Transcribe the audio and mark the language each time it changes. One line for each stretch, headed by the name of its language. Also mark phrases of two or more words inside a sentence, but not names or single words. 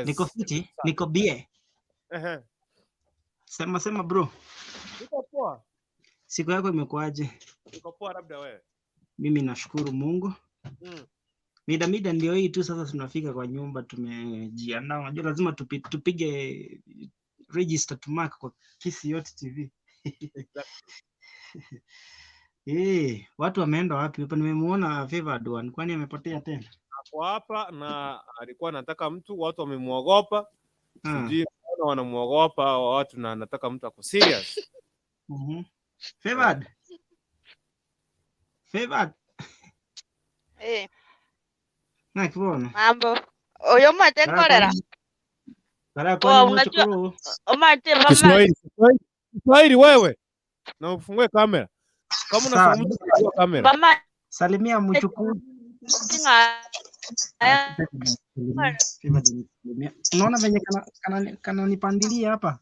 Swahili: Niko fiti, niko bie. Sema bro. Niko poa. Siku yako imekuaje? Niko poa, labda wewe. Mimi nashukuru Mungu. Mida ndio hii tu sasa tunafika kwa nyumba, tumejiandaa. Unajua lazima tupige
English: register to mark
Swahili: kwa Mayouth TV. Watu wameenda wapi hapa? Nimemuona Favored One, kwani amepotea tena? Hapo hapa na alikuwa anataka mtu, watu wamemuogopa. Sijui wanamuogopa watu na anataka mtu ako serious. Favored. Na kibono. Mambo.
Gusii: Oyo mate korera.
Swahili: Unajua omate mama. Kiswahili wewe. Na ufungue kamera. Kama unafungua kamera. Mama, salimia mchukuu. Unaona venye kana nipandilia hapa.